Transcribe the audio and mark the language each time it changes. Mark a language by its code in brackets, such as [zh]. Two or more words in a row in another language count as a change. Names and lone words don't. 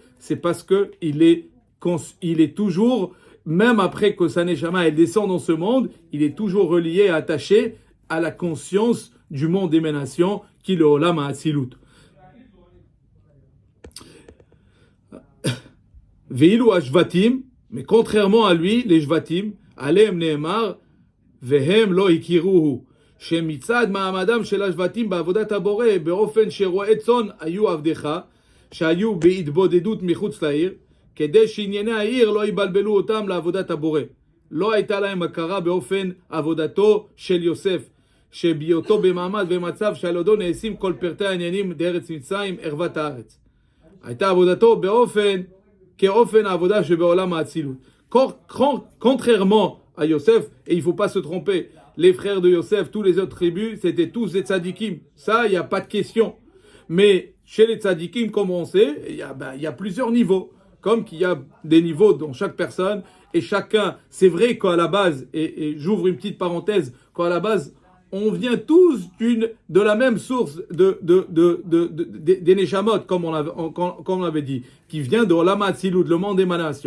[fr] C'est parce que il est toujours, même après que sa neshama elle descend dans ce monde, il est toujours relié et attaché à la conscience du monde d'émanation qui est le [he] עולם האצילות. ואילו השבטים, [fr] mais contrairement à lui, les Shvatim, [he] עליהם נאמר, והם לא הכירוהו, שמצד מעמדם של השבטים בעבודת הבורא, באופן שרועי צאן היו עבדיך, שהיו בהתבודדות מחוץ לעיר, כדי שענייני העיר לא יבלבלו אותם לעבודת הבורא. לא הייתה להם הכרה באופן עבודתו של יוסף, שבהיותו במעמד ומצב שעל ידו נעשים כל פרטי העניינים בארץ מצרים, ערוות הארץ. הייתה עבודתו כאופן העבודה שבעולם האצילות. [fr] Contrairement à Yosef, et il ne faut pas se tromper, les frères de Yosef, tous les autres tribus, c'était tous des tzadikim. Ça, il n'y a pas de question. Mais chez les tzadikim, comme on sait, il y a plusieurs niveaux. Comme qu'il y a des niveaux dans chaque personne, et chacun, c'est vrai qu'à la base, et j'ouvre une petite parenthèse, qu'à la base, on vient tous de la même source des Neshamot, comme on l'avait dit, qui vient de [he] עולם האצילות, [fr] le monde d'émanation.